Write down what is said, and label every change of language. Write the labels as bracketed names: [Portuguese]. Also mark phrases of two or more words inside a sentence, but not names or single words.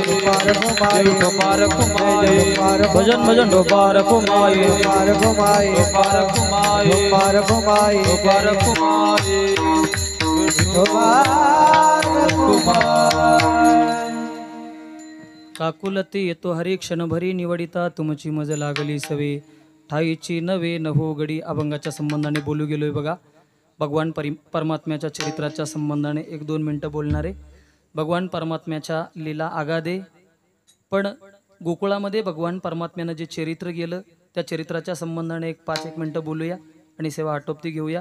[Marathi] विठोबा रखुमाई. विठोबा रखुमाई. विठोबा रखुमाई. भजन भजन विठोबा रखुमाई. विठोबा रखुमाई. विठोबा रखुमाई. विठोबा रखुमाई. विठोबा रखुमाई. विठोबा रखुमाई. काकुलती येतो हरी क्षणभरी निवडिता तुमची मज लागली सवे ठाईची नवे नभो गडी. अभंगाच्या संबंधाने बोलू गेलोय बघा. भगवान परमात्म्याच्या चरित्राच्या संबंधाने 1-2 मिनटं बोलणारे. भगवान परमात्म्याच्या लीला आगादे. पण गोकुळामध्ये भगवान परमात्म्यानं जे चरित्र गेलं त्या चरित्राच्या संबंधाने 5-1 मिनटं बोलूया आणि सेवा आटोपती घेऊया.